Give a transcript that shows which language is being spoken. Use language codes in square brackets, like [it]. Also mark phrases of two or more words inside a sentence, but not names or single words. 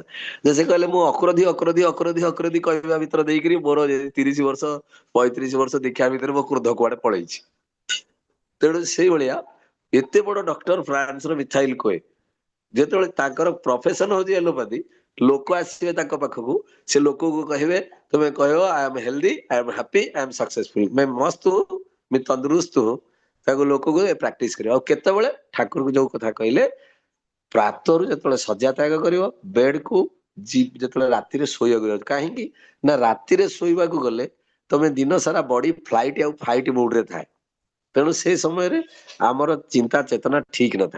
[or] ଯେ ସେ କହିଲେ ମୁଁ ଅକରୋଧୀ ଅକରୋଧୀ ଅକରୋଧୀ ଅକରୋଧୀ କହିବା ଭିତରେ ଦେଇକିରି ମୋର 30 ବର୍ଷ 35 ବର୍ଷ ଦୀକ୍ଷା ଭିତରେ ମୋ କ୍ରୋଧ କୁଆଡେ ପଳେଇଛି। ତେଣୁ ସେଇଭଳିଆ ଏତେ ବଡ ଡକ୍ଟର ଫ୍ରାନ୍ସର ମିଥାଇଲ କୋଏ, ଯେତେବେଳେ ତାଙ୍କର ପ୍ରଫେସନ ହଉଛି ଏଲୋପାଥି, ଲୋକ ଆସିବେ ତାଙ୍କ ପାଖକୁ, ସେ ଲୋକକୁ କହିବେ ତୁମେ କହିବ [en] I am healthy, I am happy, I am successful, [hi] मैं मस्त हूँ, मैं तंदुरुस्त हूँ। [or] ତାକୁ ଲୋକକୁ ପ୍ରାକ୍ଟିସ କରିବ। ଆଉ କେତେବେଳେ ଠାକୁରଙ୍କୁ ଯୋଉ କଥା କହିଲେ, ପ୍ରାତରୁ ଯେତେବେଳେ ଶଯ୍ୟା ତ୍ୟାଗ କରିବ, ବେଡକୁ ଯେତେବେଳେ ରାତିରେ ଶୋଇବାକୁ ଯାଉଛି, କାହିଁକି ନା ରାତିରେ ଶୋଇବାକୁ ଗଲେ ତମେ ଦିନ ସାରା [en] body flight [or] ଆଉ ଫାଇଟ ମୁଡରେ ଥାଏ। ତେଣୁ ସେ ସମୟରେ ଆମର ଚିନ୍ତା ଚେତନା ଠିକ ନଥାଏ।